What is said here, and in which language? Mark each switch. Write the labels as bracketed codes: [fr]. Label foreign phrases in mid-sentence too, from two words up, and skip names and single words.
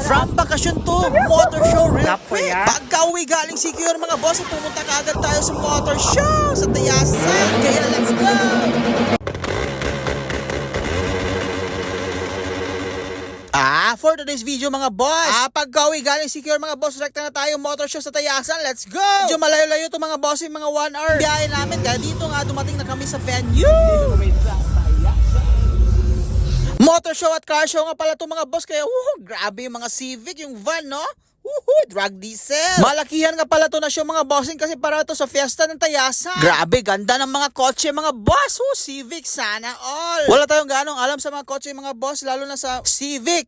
[en] From bakasyon to motor show real quick. [tl] Pagka-uwi galing CQR mga boss, pumunta ka agad tayo sa [en] motor show [tl] sa Tayasan. Kaya [en] let's go! For today's video [tl] mga boss, pagka-uwi galing CQR mga boss, rekta na tayo [en] motor show [tl] sa Tayasan. [en] Let's go! [tl] Medyo malayo-layo to mga boss, yung mga 1 hour biyahe namin. Kaya dito nga dumating na kami sa venue. [en] Motor show [tl] at [en] car show [tl] nga pala to mga boss. Kaya grabe yung mga Civic, yung van no? [en] Drag diesel. [tl] Malakihan nga pala to na show mga bossing kasi para to sa fiesta ng Tayasan. Grabe, ganda ng mga kotse mga boss. Civic, sana all. Wala tayong ganong alam sa mga kotse mga boss, lalo na sa Civic.